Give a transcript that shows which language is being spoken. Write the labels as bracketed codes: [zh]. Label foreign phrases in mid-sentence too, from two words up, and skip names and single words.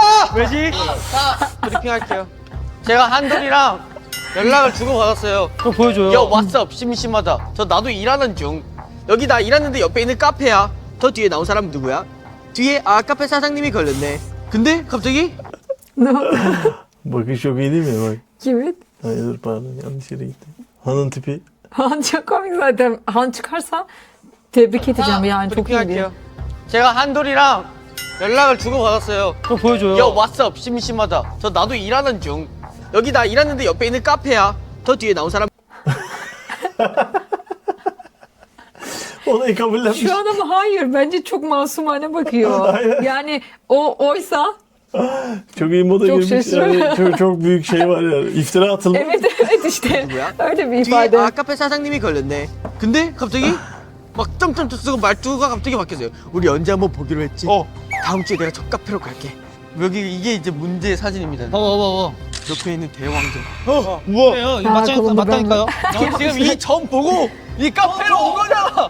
[ko] 왜지? 자, 브리핑할게요. 제가 한돌이랑 연락을 주고받았어요. 그거 보여줘요. 야, 왓썹 심심하다. 저 나도 일하는 중. 여기 나 일하는데 옆에 있는 카페야. 저 뒤에 나온 사람 누구야? 뒤에 카페 사장님이 걸렸네. 근데 갑자기 [tr] Bakış çok iyi değil mi? Bak. Evet. Hayır pardon yanlış yere gitti. Han'ın tipi Han çok komik zaten. Han çıkarsa tebrik edeceğim yani çok iyi diye. [ko] 제가 한돌이랑 연락을 주고 받았어요. 그럼 보여줘요. 야, 왓썹 심심하다. 저 나도 일하는 중. 여기 나 일하는데 옆에 있는 카페야. 저 뒤에 나온 사람. [tr] Olayı kabullenmiş. Şu adam hayır bence çok masumane bakıyor. Yani oysa Çok iyi moda Çok girmiş şaşırıyorum. yani. Çok büyük şey var yani. İftira atılmış. evet işte öyle bir [ko] 뒤에 [tr] ifade. [ko] 카페 사장님이 걸렸네. 근데 갑자기 막 점점점 쓰고 말투가 갑자기 바뀌었어요. 우리 언제 한번 보기로 했지? 다음 주에 내가 저 카페로 갈게. 여기 이게 이제 문제의 사진입니다. 봐봐. 옆에 있는 대왕정. 우와. 이거 그건 맞다니까요? 저 지금 이 점 보고 이 카페로 온 거잖아.